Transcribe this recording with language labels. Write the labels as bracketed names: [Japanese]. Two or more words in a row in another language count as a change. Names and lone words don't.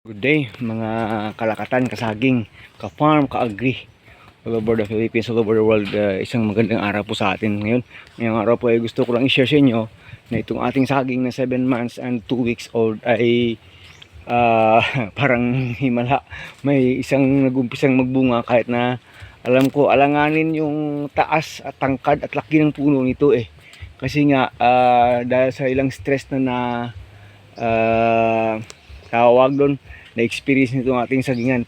[English] Good day [Filipino] mga kalakatan, kasaging, ka-farm, ka-agri [English] all over the Philippines, all over the world. [Filipino] Isang magandang araw po sa atin ngayon. Ngayong araw po ay gusto ko lang i-share sa inyo na itong ating saging na [English] 7 months and 2 weeks old [Filipino] ay parang himala. May isang nag-umpisang magbunga kahit na alam ko alanganin yung taas at tangkad at laki ng puno nito kasi nga dahil sa ilang stress na tawag doon na experience nito ng ating sagingan.